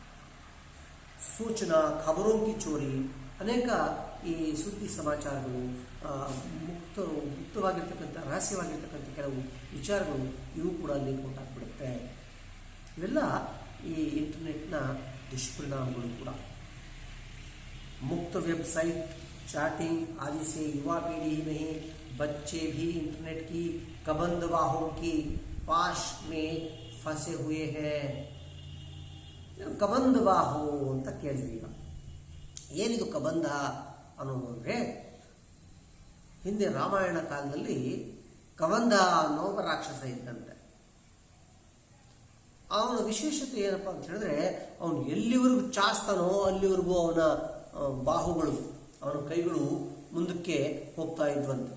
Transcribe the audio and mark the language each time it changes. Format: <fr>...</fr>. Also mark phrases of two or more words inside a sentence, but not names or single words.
<hi>सूचना खबरों की चोरी,</hi> <kn>ಅನೇಕ ಈ ಸುದ್ದಿ ಸಮಾಚಾರಗಳು, ಗುಪ್ತವಾಗಿರ್ತಕ್ಕಂಥ ರಹಸ್ಯವಾಗಿರ್ತಕ್ಕಂಥ ಕೆಲವು ವಿಚಾರಗಳು ಇವು ಕೂಡ ಅಲ್ಲಿ ಉಂಟಾಗ್ಬಿಡುತ್ತೆ. ಇವೆಲ್ಲ ಈ ಇಂಟರ್ನೆಟ್ನ ದುಷ್ಪರಿಣಾಮಗಳು ಕೂಡ.</kn> <hi>मुक्त वेबसाइट, चैटिंग आदि से युवा पीढ़ी ही नहीं बच्चे भी इंटरनेट की कबंदबाहों की पाश में फंसे हुए हैं.</hi> <kn>ಕಬಂದಬಾಹು ಅಂತ ಕೇಳಿದ್ವಿ. ಈಗ ಏನಿದು ಕಬಂಧ ಅನ್ನೋದು ಅಂದರೆ, ಹಿಂದೆ ರಾಮಾಯಣ ಕಾಲದಲ್ಲಿ ಕವಂದ ಅನ್ನೋ ಒಬ್ಬ ರಾಕ್ಷಸ ಇದ್ದಂತೆ. ಅವನ ವಿಶೇಷತೆ ಏನಪ್ಪ ಅಂತ ಹೇಳಿದ್ರೆ, ಅವನು ಎಲ್ಲಿವರೆಗೂ ಚಾಸ್ತಾನೋ ಅಲ್ಲಿವರೆಗೂ ಅವನ ಬಾಹುಗಳು, ಅವನ ಕೈಗಳು ಮುಂದಕ್ಕೆ ಹೋಗ್ತಾ ಇದ್ವಂತೆ.</kn>